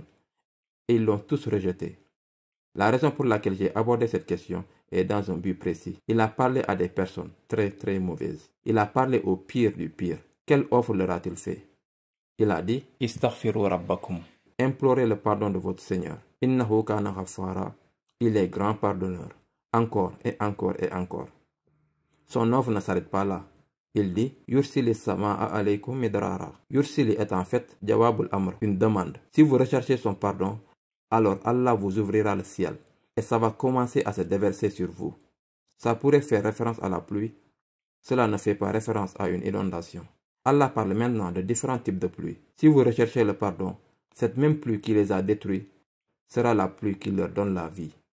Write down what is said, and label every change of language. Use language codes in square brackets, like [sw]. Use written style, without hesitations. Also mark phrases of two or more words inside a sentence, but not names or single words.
[fr] Et ils l'ont tous rejeté. La raison pour laquelle j'ai abordé cette question est dans un but précis. Il a parlé à des personnes très très mauvaises. Il a parlé au pire du pire. Quelle offre leur a-t-il fait? Il a dit « [ar] استغفروا ربكم [fr] » Implorez le pardon de votre Seigneur. « [ar] إنه كان غفارا [fr] » Il est grand pardonneur. Encore et encore et encore. Son offre ne s'arrête pas là. Il dit « [ar] يرسل السماء عليكم مدرارا [fr] » Yursili est en fait [ar] جواب الأمر, [fr] une demande. Si vous recherchez son pardon, alors Allah vous ouvrira le ciel et ça va commencer à se déverser sur vous. Ça pourrait faire référence à la pluie. Cela ne fait pas référence à une inondation. Allah parle maintenant de différents types de pluie. Si vous recherchez le pardon, cette même pluie qui les a détruits sera la pluie qui leur donne la vie.